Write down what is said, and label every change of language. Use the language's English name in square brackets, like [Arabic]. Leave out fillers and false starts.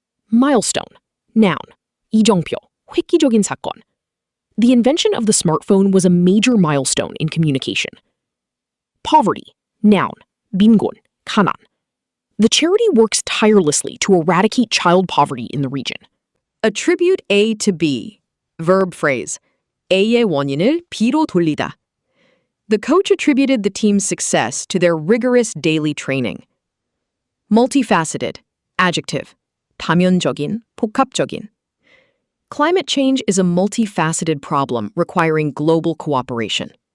[English] Milestone. Noun. [Korean] 이정표. 획기적인 사건. [English] The invention of the smartphone was a major milestone in communication. Poverty. Noun. [Korean] 빈곤. 가난. [English] The charity works tirelessly to eradicate child poverty in the region. Attribute A to B. Verb phrase. [Korean] A의 원인을 B로 돌리다. [English] The coach attributed the team's success to their rigorous daily training. Multifaceted. Adjective. [Korean] 다면적인, 복합적인. [English] Climate change is a multifaceted problem requiring global cooperation.